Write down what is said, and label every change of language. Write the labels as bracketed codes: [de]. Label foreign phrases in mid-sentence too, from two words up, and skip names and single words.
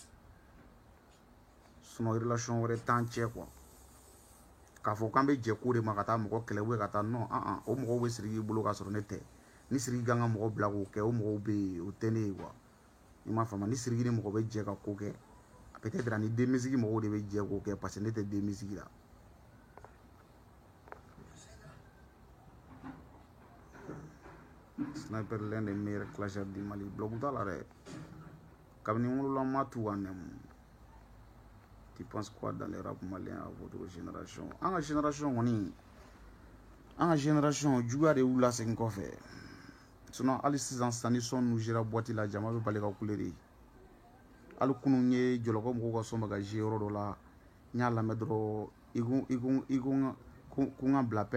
[bm] sinon relation wɛrɛ t'an cɛ quoi k'a fɔ k'an bɛ jɛ ko de ma ka taa mɔgɔ kɛlɛ ou ka taa non o mɔgɔw bɛ Siriki bolo k'a sɔrɔ ne tɛ ni Siriki kan ka mɔgɔ bila k'o kɛ o mɔgɔw bɛ yen o tɛ ne ye quoi i m'a faamuya ni Siriki ni mɔgɔ bɛ jɛ ka ko kɛ peut-être ni den musique mɔgɔw de bɛ jɛ k'o kɛ [fr] parce que [bm] ne tɛ den musique la [fr] Sniper l'un des meilleurs clashers du Mali [bm] bloc t'a la dɛ kabini n wolola n ma tu ka nɛmu [fr] tu penses quoi dans les rap maliens à votre génération [bm] an ka génération kɔni an ka génération juguya de y'u lasegin kɔfɛ sinon hali sisan sisan ni son ninnu sera boîte la jama bɛ bali ka kule de hali kunun n ye jɔlɔkɔ mɔgɔw ka son bɛ ka jouer yɔrɔ dɔ la n y'a lamɛn dɔrɔn i ko n ka bila